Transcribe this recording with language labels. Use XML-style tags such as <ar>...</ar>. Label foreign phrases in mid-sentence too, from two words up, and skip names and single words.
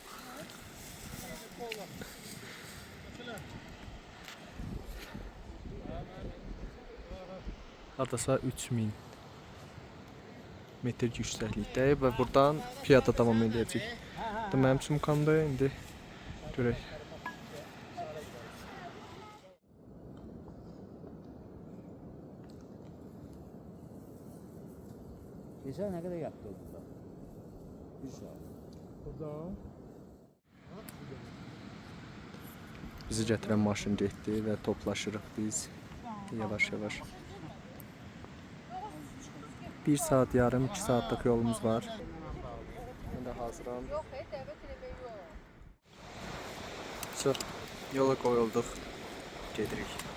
<az>Hardasa 3000 metr yüksəklikdəyik və buradan piyada davam edəcəyik. Bu mənim sumkamda indi görək.</az> <tr>Geçen ne kadar yaptı burada?</tr> <az>1 saat. Burada. Bizi gətirən maşın getdi və toplaşırıq biz yavaş-yavaş. 1 saat yarım, 2 saatlıq yolumuz var. Mən də hazıram. Yox, dəvət eləmək yox. Çox yola qoyulduq. Gedirik.</az>